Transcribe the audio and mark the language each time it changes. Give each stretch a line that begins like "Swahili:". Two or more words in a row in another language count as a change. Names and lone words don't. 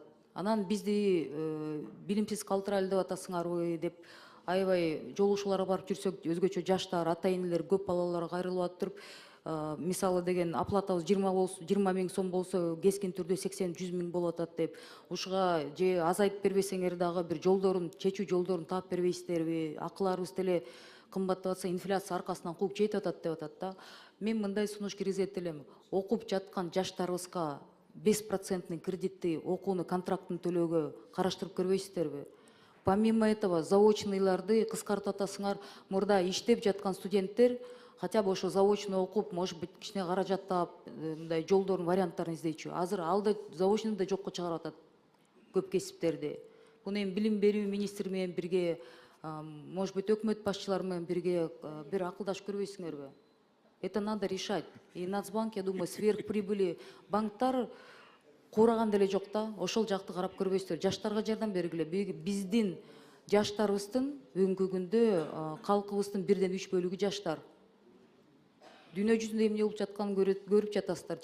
Kyrgyz: Анан бизди билимсиз калтырайлы деп атасыңарбы деп аябай жолугушууларга барып жүрсөк, өзгөчө жаштар, ата энелер көп балалары кайрылып атып, мисалы деген оплатабыз 20 миң сом болсо, кескин түрдө 80-100 миң болуп атат деп, ушуга же азайтып бербесеңер дагы бир жолдорун, чечүү жолдорун таап бербейсиздерби? Акыларыбыз деле кымбаттап атса, инфляция аркасынан кууп жетип атат деп атат да. Мен мындай сунуш киргизет элем. Окуп жаткан жаштарыбызга 5% кредитти окууну контрактын төлөөгө караштырып көрбөйсүздерби?
Russian: Помимо этого,
Kyrgyz: заочныйларды кыскартып атасыңар. Мурда иштеп жаткан студенттер
Russian: хотя бы
Kyrgyz: ошо заочно окуп,
Russian: может быть,
Kyrgyz: кичине каражат таап, мындай жолдорун, варианттарын издечү. Азыр ал да заочно да жокко чыгарып атат көп кесиптерди. Буну эми билим берүү министри менен бирге,
Russian: может быть,
Kyrgyz: өкмөт башчылары менен бирге бир акылдашып көрбөйсүңөрбү?
Russian: Это надо решать. И Нацбанк, я думаю,
Kyrgyz: сверхприбыли банктар куураган деле жок да, ошол жакты карап көрбөйсүздөр. Жаштарга жардам бергиле. Биздин жаштарыбыздын бүгүнкү күндө калкыбыздын 1/3 бөлүгү жаштар. Дүйнө жүзүндө эмне болуп жатканын көрүп жатасыздар.